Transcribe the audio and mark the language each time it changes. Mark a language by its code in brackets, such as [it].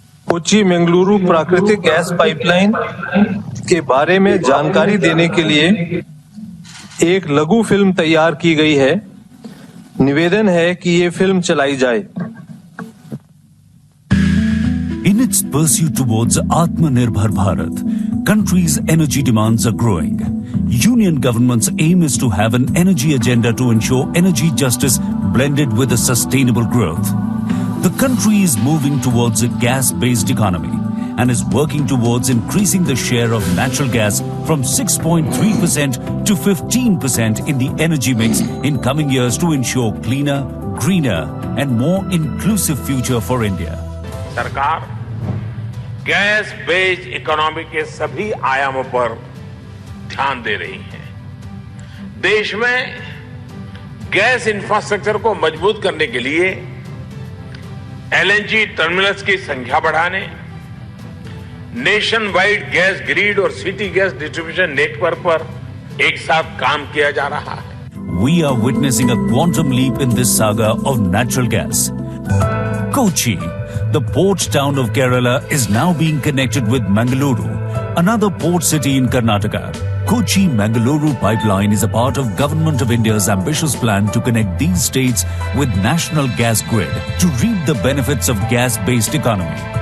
[hi] कोची मंगलुरु प्राकृतिक gas pipeline के बारे में जानकारी देने के लिए एक लघु फिल्म तैयार की गई है। निवेदन है कि ये फिल्म चलाई जाए। [en] In its pursuit towards Atmanirbhar Bharat, country's energy demands are growing. Union government's aim is to have an energy agenda to ensure energy justice blended with a sustainable growth. The country is moving towards a gas-based economy and is working towards increasing the share of natural gas from 6.3% to 15% in the energy mix in coming years to ensure cleaner, greener and more inclusive future for India. [hi] सरकार gas based economy के सभी आयामों पर ध्यान दे रही है। देश में गैस इंफ्रास्ट्रक्चर को मजबूत करने के लिए एलएनजी टर्मिनल्स की संख्या बढ़ाने, नेशन वाइड गैस ग्रिड और सिटी गैस डिस्ट्रीब्यूशन नेटवर्क पर एक साथ काम किया जा रहा है। [en] We are witnessing a quantum leap in this saga of natural gas. Kochi, the port town of Kerala, is now being connected with Mangaluru, another port city in Karnataka. Kochi-Mangaluru pipeline is a part of Government of India's ambitious plan to connect these states with national gas grid to reap the benefits of gas-based economy.